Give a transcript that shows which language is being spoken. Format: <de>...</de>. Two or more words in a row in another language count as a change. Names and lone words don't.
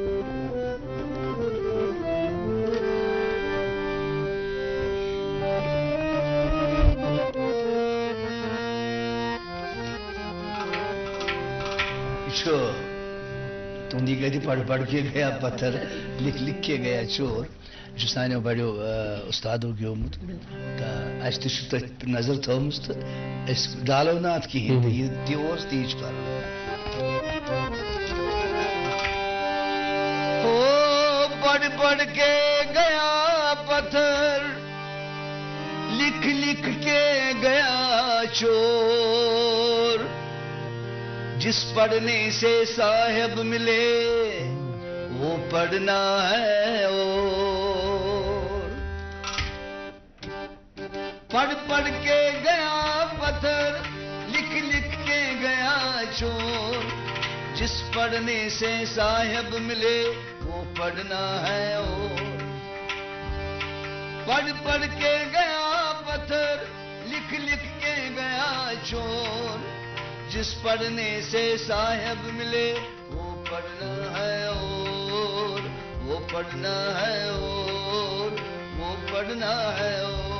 <ur>تمہیں گئی پڑھ کے گیا پتھر، لکھ کے گیا چور.</ur> <ks>سانو بڑو استادو گیومت تو نظر تھومس تو ڈالو نا ات کہین، یہ تیج کر.</ks> <ur>پڑھ کے گیا پتھر، لکھ کے گیا چور. جس پڑھنے سے صاحب ملے وہ پڑھنا ہے اور. پڑھ کے گیا پتھر، لکھ کے پڑھنے سے صاحب ملے وہ پڑھنا ہے اور پڑھ پڑھ کے گیا پتھر لکھ لکھ کے گیا چور جس پڑھنے سے صاحب ملے وہ پڑھنا ہے اور وہ پڑھنا ہے اور وہ پڑھنا ہے اور</ur>